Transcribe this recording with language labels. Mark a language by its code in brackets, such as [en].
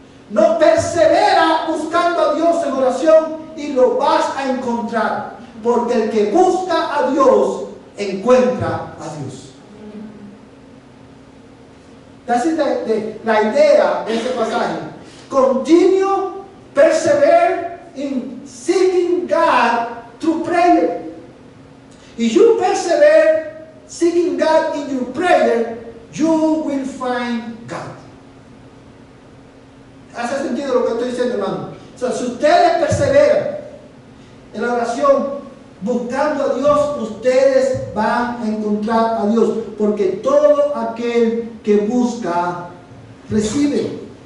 [es] No persevera buscando a Dios en oración y lo vas a encontrar. Porque el que busca a Dios, encuentra a Dios. Esa es la idea de ese pasaje. [en] Continue, persevere in seeking God through prayer. If you persevere seeking God in your prayer, you will find God. [es] ¿Hace sentido lo que estoy diciendo, hermano? O sea, si ustedes perseveran en la oración buscando a Dios, ustedes van a encontrar a Dios, porque todo aquel que busca recibe.